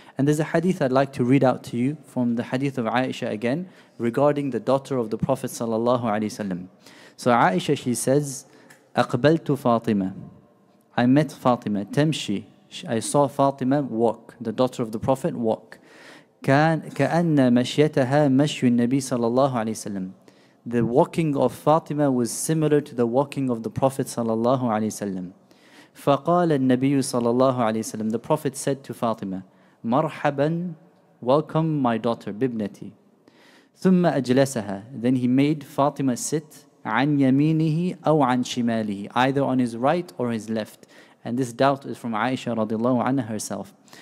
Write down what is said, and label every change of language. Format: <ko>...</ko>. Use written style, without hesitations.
<en>And there's a hadith I'd like to read out to you from the hadith of Aisha again regarding the daughter of the Prophet sallallahu alaihi wasallam. So Aisha, she says,</en> <ar>أقبلت فاطمة.</ar> <en>I met Fatima.</en> <ar>تمشي.</ar> <en>I saw Fatima walk, the daughter of the Prophet walk.</en> <ar>كأن مشيتها مشي النبي صلى الله عليه وسلم.</ar> <en>The walking of Fatima was similar to the walking of the Prophet صلى الله عليه وسلم.</en> <ar>فقال النبي صلى الله عليه وسلم.</ar> <en>The Prophet said to Fatima,</en> <ar>مرحبا,</ar> <en>welcome my daughter,</en> <ar>بابنتي. ثم أجلسها.</ar> <en>Then he made Fatima sit</en> <ar>عن يمينه أو عن شماله,</ar> <en>either on his right or his left. And this doubt is from Aisha radiallahu anha herself.</en>